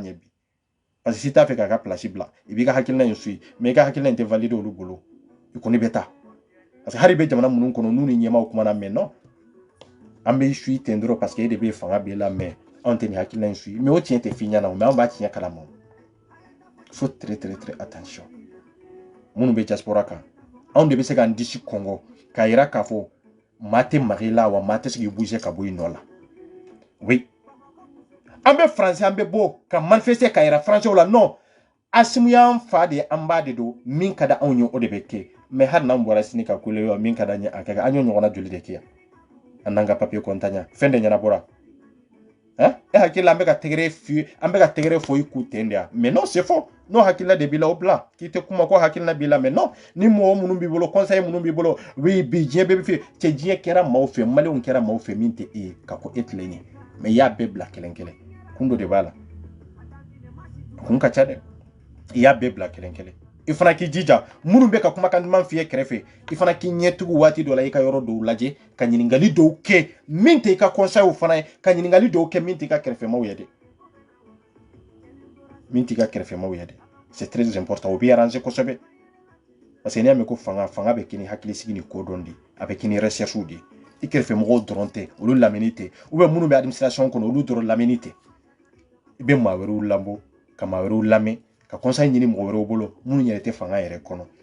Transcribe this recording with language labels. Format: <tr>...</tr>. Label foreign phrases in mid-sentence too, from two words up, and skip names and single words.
<bm>ɲɛ bi parce que si t'a fɛ k'a ka place bila i b'i ka hakilina in suit mais i ka hakilina in tɛ valider olu bolo i kɔni bɛ taa parce que hali bɛ jamana minnu kɔnɔ n'u ni ɲɛmaaw kumana mais non an bɛ suit ten dɔrɔn parce que e de bɛ fanga b'e la mais anw tɛ nin hakilina in suit mais o tiɲɛ tɛ f'i ɲɛna mais anw b'a tiɲɛ kalama</bm> <fr>faut très attention</fr> <bm>minnu bɛ diaspora kan anw de bɛ se k'an disi kɔngɔ k'a yira k'a fɔ maa tɛ magi la wa maa tɛ se k'i bouger ka bɔ i nɔ la oui an bɛ français an bɛ bɔ ka manifester ka yira français la non Asimu y'an fa de an ba de don min ka da anw ye o de bɛ kɛ mais hali n'an bɔra sini ka kule yɔ min ka da ɲɛ a kɛ an y'o ɲɔgɔnna joli de kɛ yan an n'an ka papier kɔntanya fɛn de ɲɛnabɔra e hakili la an bɛ ka tɛgɛrɛ fɔ i k'u ten de yan</bm> <fr>mais non c'est faux</fr> <bm>n'o hakilila de b'i la o bila k'i tɛ kuma ko hakilina b'i la</bm> <fr>mais non</fr> <bm>ni mɔgɔ minnu b'i bolo conseil minnu b'i bolo oui bi diɲɛ bɛɛ bɛ fɛ cɛ diɲɛ kɛra maaw fɛ maliyɛnw kɛra maaw fɛ min tɛ e ye ka ko e tilen ye mais i y'a bɛɛ bila kelen kelen kun dɔ de b'a la kun ka ca dɛ i y'a bɛɛ bila kelen kelen i fana k'i jija minnu bɛ ka kumakan duman f'i ye kɛrɛfɛ i fana k'i ɲɛtugu waati dɔ la i ka yɔrɔ dɔw lajɛ ka ɲininkali dɔw kɛ min tɛ i ka conseil fana ye ka ɲininkali dɔw kɛ min tɛ i ka kɛrɛfɛmaw ye dɛ min t'i ka kɛrɛfɛmaw ye dɛ</bm> <fr>c'est très important</fr> <bm>o b'i arranger kosɛbɛ parce que n'i y'a mɛn ko fanga bɛ kɛ ni hakilisigi ni kodɔn de a bɛ kɛ ni recherche de i kɛrɛfɛmɔgɔw dɔrɔn tɛ olu lamɛnni tɛ minnu bɛ administration kɔnɔ olu dɔrɔn lamɛnni tɛ i bɛ maa wɛrɛw labɔ ka maa wɛrɛw lamɛn ka conseil ɲini mɔgɔ wɛrɛw bolo minnu yɛrɛ tɛ fanga yɛrɛ kɔnɔ</bm>